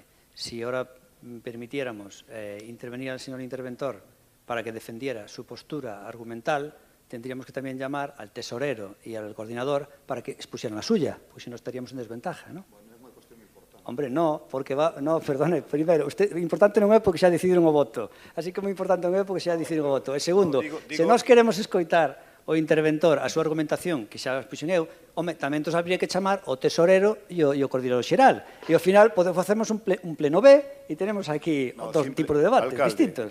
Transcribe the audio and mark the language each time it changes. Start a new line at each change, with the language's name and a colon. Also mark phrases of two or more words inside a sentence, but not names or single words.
Spanish: Si ahora permitiéramos intervenir al señor interventor para que defendiera su postura argumental, tendríamos que también llamar al tesorero y al coordinador para que expusieran la suya, pues si no estaríamos en desventaja, ¿no? Hombre, no, porque no,
Galician: perdone, primeiro, o importante non é porque xa decidiron o voto, así que moi importante non é porque xa decidiron o voto. E segundo, se nós queremos escoitar o interventor a súa argumentación, que xa expuxen eu, tamén nos habría que chamar o tesorero e o coordinador xeral. E ao final facemos un pleno B e
Spanish: tenemos aquí dos tipos de debates distintos.